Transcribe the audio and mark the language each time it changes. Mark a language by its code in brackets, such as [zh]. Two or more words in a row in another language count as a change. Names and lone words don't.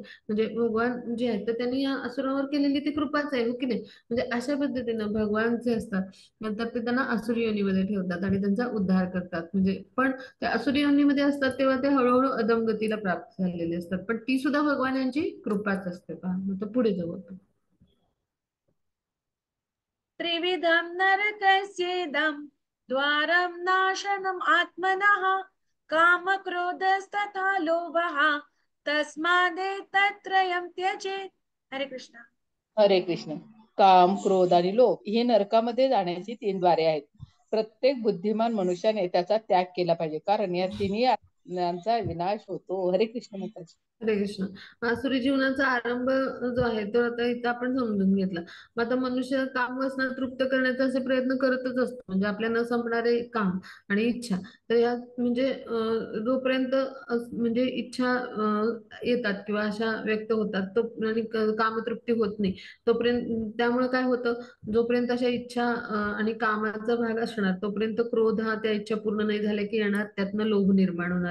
[mr] म्हणजे भगवान जे आहेत तर त्यांनी या असुरावर केलेली ती कृपाच आहे, हो की नाही? म्हणजे अशा पद्धतीनं भगवान जे असतात नंतर ते त्यांना असुरी योनीमध्ये ठेवतात आणि त्यांचा उद्धार करतात. म्हणजे पण त्या असुरी योनीमध्ये असतात तेव्हा ते हळूहळू अधमगतीला प्राप्त झालेले असतात, पण ती सुद्धा भगवान यांची कृपाच असते पहा. मग तो पुढे जाऊ आपण. [sa] त्रिविधं नरकस्येदं द्वारं नाशनम् आत्मनः कामक्रोधस्तथा लोभः तस्मादेतत्त्रयं त्यजेत्. [mr] हरे कृष्ण. हरे कृष्ण. काम, क्रोध आणि लोभ ही नरकामध्ये जाण्याची 3 द्वारे आहेत. प्रत्येक बुद्धिमान मनुष्याने त्याचा त्याग केला पाहिजे, कारण या तिन्ही यांचा विनाश होतो. हरे कृष्ण माताजी. हरे कृष्ण. आसुरी जीवनाचा आरंभ जो आहे तो आता इथं आपण समजून घेतला. मग आता मनुष्य काम वासना तृप्त करण्याचा असे प्रयत्न करतच असतो, म्हणजे आपल्या न संपणारे काम आणि इच्छा. तर या म्हणजे जोपर्यंत म्हणजे इच्छा येतात किंवा अशा व्यक्त होतात तो आणि कामतृप्ती होत नाही तोपर्यंत, त्यामुळे काय होतं, जोपर्यंत अशा इच्छा आणि कामाचा भाग असणार तोपर्यंत क्रोध हा त्या इच्छा पूर्ण नाही झाल्या की येणार, त्यातनं लोभ निर्माण होणार.